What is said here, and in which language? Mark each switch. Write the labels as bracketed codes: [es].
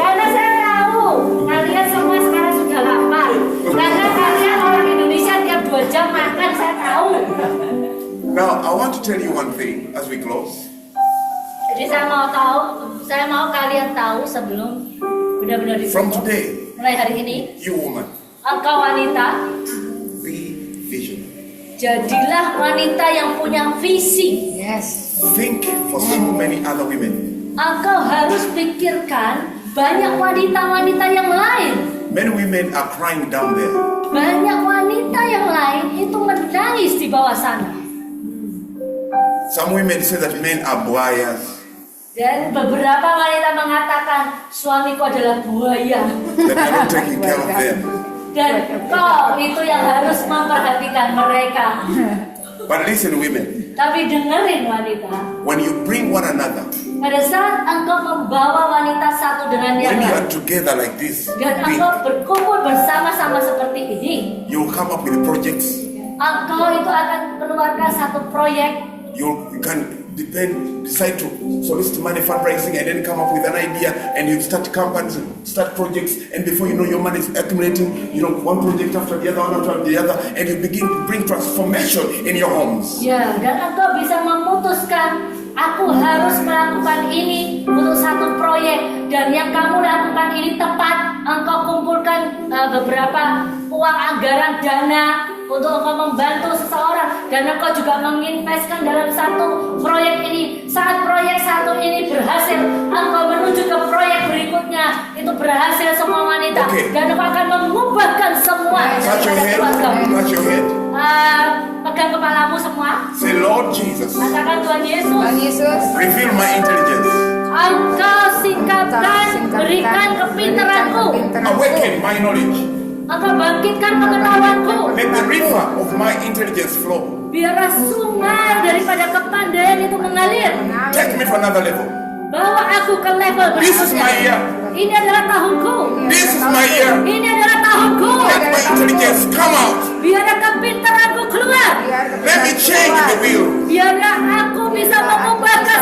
[id] Karena saya tahu kalian semua sekarang sudah lapar. Karena kalian orang Indonesia tiap 2 jam makan, saya tahu. [en] Now I want to tell you one thing as we close. [id] Jadi saya mau kalian tahu sebelum benar-benar [en] From [id] ditutup. [en] today, [id] Mulai hari ini, [en] you woman, [id] engkau wanita, [en] be visionary. [id] jadilah wanita yang punya visi. [en] Think for so many other women. [id] Engkau harus pikirkan banyak wanita-wanita yang lain. [en] Many women are crying down there. [id] Banyak wanita yang lain itu menangis di bawah sana. [en] Some women say that men are buayas. [id] Dan beberapa wanita mengatakan suamiku adalah buaya. [en] That are not taking care of them. [id] Dan kau itu yang harus memperhatikan mereka. [en] But listen, women, [id] Tapi dengerin wanita, [en] when you bring one another, [id] pada saat engkau membawa wanita satu dengan yang [en] when you are [id] lain, [en] together like this, [id] dan engkau berkumpul bersama-sama seperti ini, [en] you will come up with projects. [id] engkau itu akan keluarkan satu proyek. [en] You can decide to solicit money, fundraising, and then come up with an idea, and you start companies, start projects, and before you know, your money is accumulating. One project after the other, one after the other, and you begin to bring transformation in your homes. [id] Ya, dan engkau bisa memutuskan, aku harus melakukan ini untuk satu proyek, dan yang kamu lakukan ini tepat. Engkau kumpulkan beberapa uang anggaran dana untuk engkau membantu seseorang, dan engkau juga menginvestkan dalam satu proyek ini. Saat proyek satu ini berhasil, engkau menuju ke proyek berikutnya, itu berhasil semua wanita. [en] Okay. [id] Dan engkau akan mengubahkan semua [en] Touch your [id] daripada [en] head. [id] keluargamu. [en] Touch your head. [id] Pegang kepalamu semua. [en] Say, Lord Jesus, [id] Katakan Tuhan Yesus, [en] reveal my intelligence. [id] Engkau singkapkan, berikan kepintaranku. [en] Awaken my knowledge. [id] Engkau bangkitkan pengetahuanku. [en] Let the river of my intelligence flow. [id] Biarlah sungai daripada kepandaian itu mengalir. [en] Take me to another level. [id] Bawa aku ke level [en] This is my [id] berikutnya. [en] year. [id] Ini adalah tahunku. [en] This is my year. [id] Ini adalah tahunku. [en] Let my intelligence come out. [id] Biarlah kepintaranku keluar. [en] Let me change the wheel. [id] Biarlah aku bisa mengubahkan